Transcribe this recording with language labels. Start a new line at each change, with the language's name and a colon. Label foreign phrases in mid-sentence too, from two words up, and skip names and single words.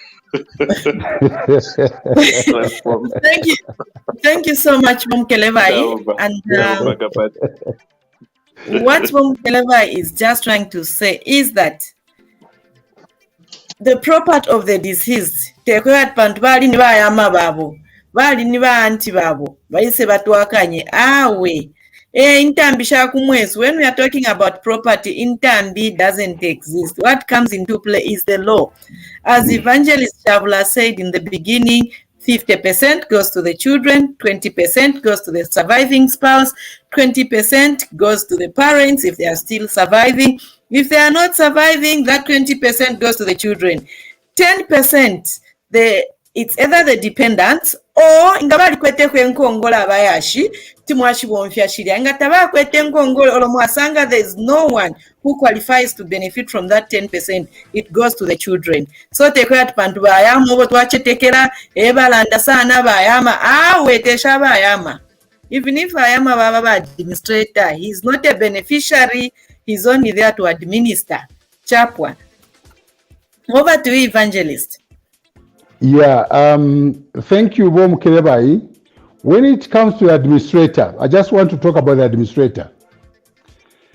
English: Thank you so much, Wom Kelevai. And what Wom Kelevai is just trying to say is that the property of the deceased,
Bemba: bali ni bayama babo, bali ni baanti babo, bayise batwakanye awe. Intambi shakumwezi.
English: When we are talking about property, intambi doesn't exist. What comes into play is the law. As Evangelist Shaabula said in the beginning, 50% goes to the children, 20% goes to the surviving spouse, 20% goes to the parents if they are still surviving. If they are not surviving, that 20% goes to the children. 10%, it's either the dependents or
Bemba: ingabali kwete kwenkongola abayashi timwashi bonfya shiri angataba kwete nkongola olomwasanga
English: there is no one who qualifies to benefit from that 10%. It goes to the children.
Bemba: So tekwat pantu bayama obo twachetekera ebalanda sana bayama wetesha bayama.
English: Even if bayama baba administrator, he is not a beneficiary, he's only there to administer. Chapwa. Over to you, Evangelist. Yeah, thank you, Wom Kelevai. When it comes to the administrator, I just want to talk about the administrator.